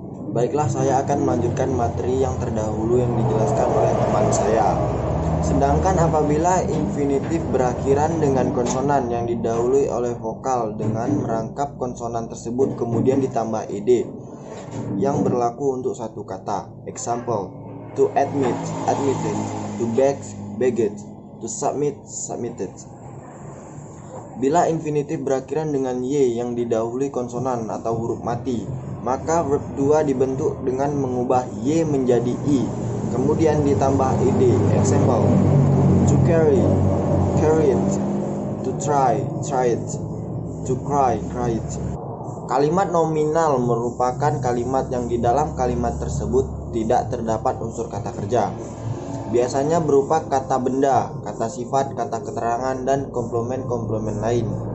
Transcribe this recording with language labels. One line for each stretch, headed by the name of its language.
Indonesian: Baiklah, saya akan melanjutkan materi yang terdahulu yang dijelaskan oleh teman saya. Sedangkan apabila infinitif berakhiran dengan konsonan yang didahului oleh vokal dengan merangkap konsonan tersebut kemudian ditambah ed yang berlaku untuk satu kata.
English: Example, to admit, admitted, to beg, begged, to submit, submitted.
Indonesian: Bila infinitif berakhiran dengan y yang didahului konsonan atau huruf mati, maka verb 2 dibentuk dengan mengubah y menjadi i, kemudian ditambah ed.
English: Example, to carry, carry it, to try, try it, to cry, cry it.
Indonesian: Kalimat nominal merupakan kalimat yang di dalam kalimat tersebut tidak terdapat unsur kata kerja. Biasanya berupa kata benda, kata sifat, kata keterangan, dan komplement-komplement lain.